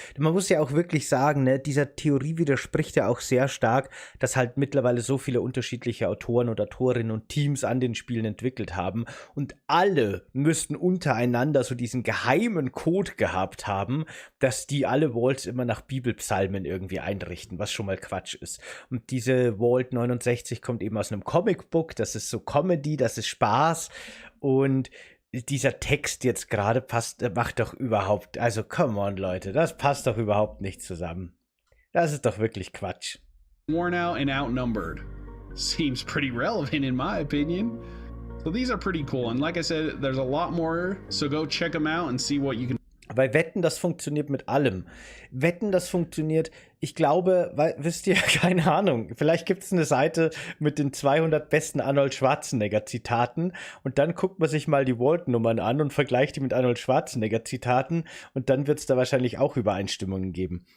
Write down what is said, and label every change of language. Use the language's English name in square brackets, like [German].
[German] Man muss ja auch wirklich sagen, ne, dieser Theorie widerspricht ja auch sehr stark, dass halt mittlerweile so viele unterschiedliche Autoren und Autorinnen und Teams an den Spielen entwickelt haben und alle müssten untereinander so diesen geheimen Code gehabt haben, dass die alle Vaults immer nach Bibelpsalmen irgendwie einrichten, was schon mal Quatsch ist. Und diese Vault 69 kommt eben aus einem Comicbook, das ist so Comedy, das ist Spaß. Und dieser Text jetzt gerade macht doch überhaupt, also [English] come on, [German] Leute, das passt doch überhaupt nicht zusammen. Das ist doch wirklich Quatsch. [English] worn out and outnumbered. Seems pretty relevant in my opinion. So these are pretty cool, and like I said, there's a lot more, so go check them out and see what you can. [German] Weil Wetten, das funktioniert mit allem. Wetten, das funktioniert, ich glaube, wisst ihr, keine Ahnung, vielleicht gibt es eine Seite mit den 200 besten Arnold Schwarzenegger-Zitaten und dann guckt man sich mal die Vault-Nummern an und vergleicht die mit Arnold Schwarzenegger-Zitaten und dann wird es da wahrscheinlich auch Übereinstimmungen geben.